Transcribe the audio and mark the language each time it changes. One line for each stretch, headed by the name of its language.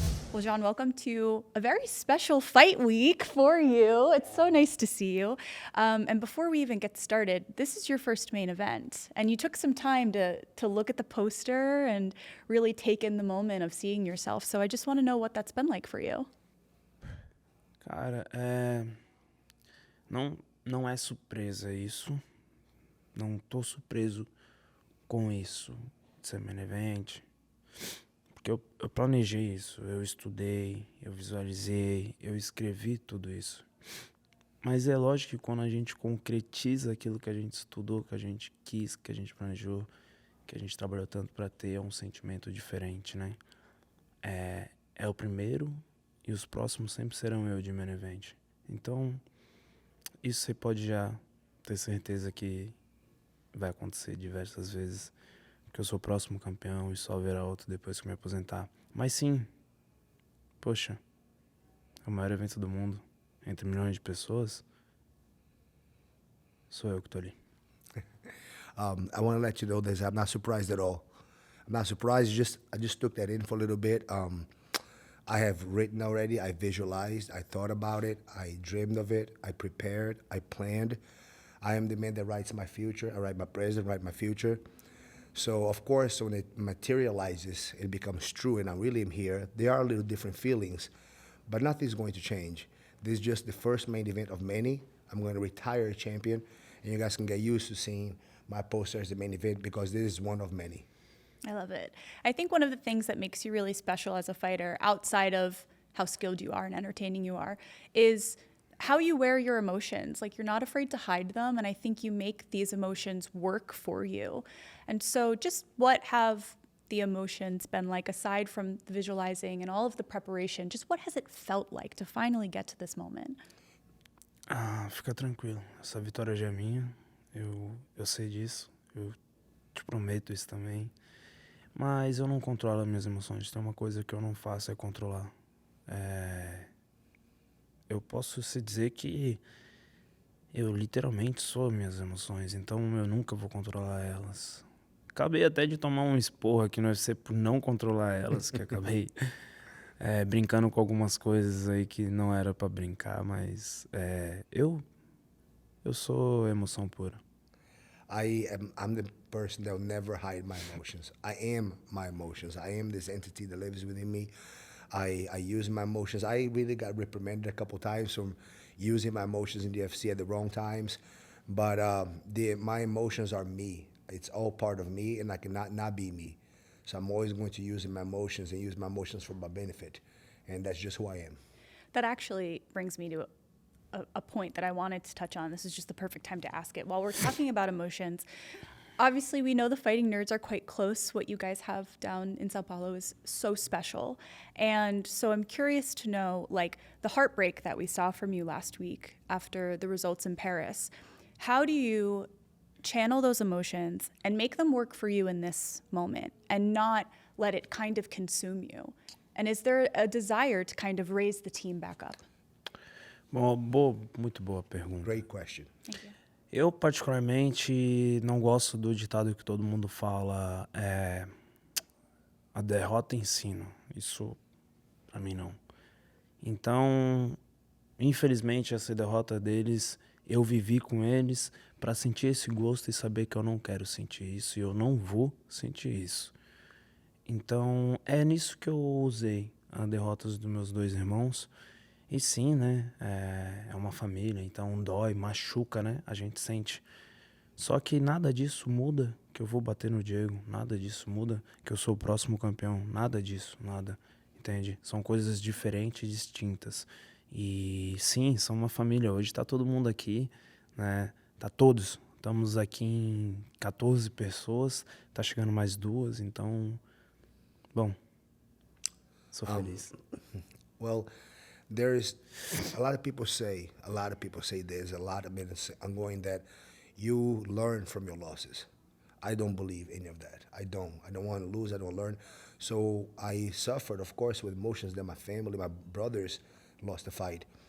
English: Well, John, welcome to a very special fight week for you. It's so nice to see you. And before we even get started, this is your first main event. And you took some time to look at the poster and really take in the moment of seeing yourself. So I just want to know what that's been like for you.
Portuguese: Cara, não é surpresa isso. Não tô surpreso com isso de ser main event. Porque eu planejei isso, eu estudei, eu visualizei, eu escrevi tudo isso. Mas é lógico que quando a gente concretiza aquilo que a gente estudou, que a gente quis, que a gente planejou, que a gente trabalhou tanto para ter, é um sentimento diferente, né? É o primeiro e os próximos sempre serão eu de main event. Então, isso você pode já ter certeza que vai acontecer diversas vezes. Que eu sou o próximo campeão e só haverá outro depois que eu me aposentar. Mas sim, poxa, é o maior evento do mundo, entre milhões de pessoas, sou eu que tô ali.
English: I want to let you know this. I'm not surprised at all. I'm not surprised. I just took that in for a little bit. I have written already. I visualized. I thought about it. I dreamed of it. I prepared. I planned. I am the man that writes my future. I write my present, write my future. So, of course, when it materializes, it becomes true, and I really am here. There are a little different feelings, but nothing's going to change. This is just the first main event of many. I'm going to retire a champion, and you guys can get used to seeing my poster as the main event because this is one of many. I love it. I think one of the things that makes you really special as a fighter, outside of how skilled you are and entertaining you are, is how you wear your emotions. Like, you're not afraid to hide them, and I think you make these emotions work for you. And so just what have the emotions been like, aside from the visualizing and all of the preparation? Just what has it felt like to finally get to this moment? Fica tranquilo, essa vitória já é minha, eu sei disso, eu te prometo isso também. Mas eu não controlo as minhas emoções, tem uma coisa que eu não faço é controlar. Eu posso se dizer que eu literalmente sou minhas emoções, então eu nunca vou controlar elas. Acabei até de tomar um esporro aqui no UFC por não controlar elas, que acabei brincando com algumas coisas aí que não era pra brincar, mas eu sou emoção pura. I'm the person that will never hide my emotions. I am my emotions. I am this entity that lives within me. I use my emotions. I really got reprimanded a couple times from using my emotions in the UFC at the wrong times. But my emotions are me. It's all part of me, and I cannot not be me. So I'm always going to use my emotions and use my emotions for my benefit. And that's just who I am. That actually brings me to a point that I wanted to touch on. This is just the perfect time to ask it. While we're talking about emotions, obviously we know the fighting nerds are quite close. What you guys have down in Sao Paulo is so special. And so I'm curious to know, like, the heartbreak that we saw from you last week after the results in Paris. How do you channel those emotions and make them work for you in this moment and not let it kind of consume you? And is there a desire to kind of raise the team back up?
Portuguese: Muito boa pergunta.
English: Great question. Thank you.
Portuguese: Eu, particularmente, não gosto do ditado que todo mundo fala, a derrota ensina. Isso, pra mim, não. Então, infelizmente, essa derrota deles, eu vivi com eles pra sentir esse gosto e saber que eu não quero sentir isso e eu não vou sentir isso. Então, é nisso que eu usei as derrotas dos meus dois irmãos. E sim, né, é uma família, então dói, machuca, né, a gente sente. Só que nada disso muda que eu vou bater no Diego, nada disso muda que eu sou o próximo campeão, nada disso, nada, entende? São coisas diferentes e distintas. E sim, são uma família, hoje tá todo mundo aqui, né, tá todos, estamos aqui em 14 pessoas, tá chegando mais 2, então, bom, sou feliz.
English: Well, there is a lot of people say there's a lot of minutes ongoing that you learn from your losses. I don't believe any of that. I don't want to lose. I don't learn. So I suffered, of course, with emotions that my family, my brothers lost the fight.